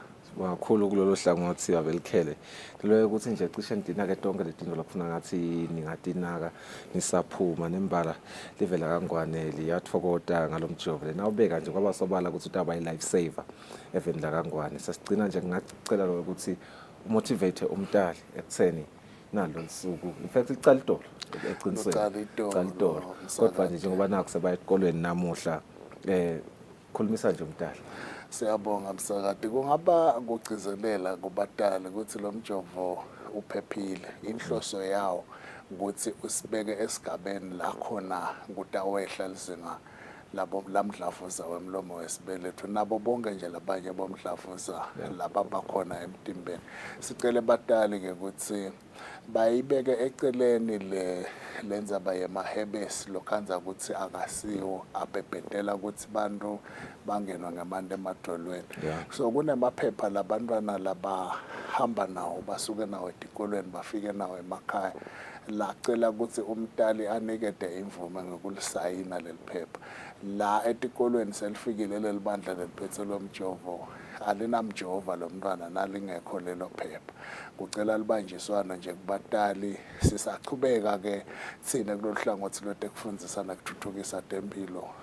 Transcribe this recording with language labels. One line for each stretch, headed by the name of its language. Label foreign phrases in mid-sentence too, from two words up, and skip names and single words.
Swati: kakhulu kulolu hlangothi abelikhele lo ukuthi nje cishe ndinake tonke letinto lokufuna ngathi ningatinaka nisaphuma nembala livela kangwane liyathokota ngalomjovo lena ubeka nje kwaba sobala ukuthi utaba i-
English: life saver
Swati: eveni la kangwane sasicina nje ngacela lo ukuthi umotivate umntali ekutheni nalo lisuku
English: in fact
Swati: icala idolo eqinisweni icala idolo kodwa nje njengoba nakho sebaya esikolweni namuhla khulumisa nje umntali siyabonga msakati kungaba kugcizelela kubatali ukuthi lo mjovo uphephile inhloso yawo ukuthi usibeke esigabeni la khona kutawehla lizinga labo lamdlavuza wemlomo wesibeletho nabo bonke nje labanye bomdlavuza laba bakhona emtimbeni sicela batali-ke ukuthi bayibeke eceleni lenzaba yemahebesi lokhanza ukuthi akasiwo abhebhetela ukuthi bantu bangenwa ngemanti emadolweni so kunemaphepha labantwana labahamba nawo basuke nawo etikolweni bafike nawo emakhaya lacela ukuthi umtali anikede imvume ngokulisayina leli phepha la etikolweni selifikile leli bandla leliphethe lomjovo alinamjova lo mntwana nalingekho lelo phepha kucela libanjiswana nje kubatali sisachubeka-ke thina kulolu hlangothi lotekufundisa nakuthuthukisa tempilo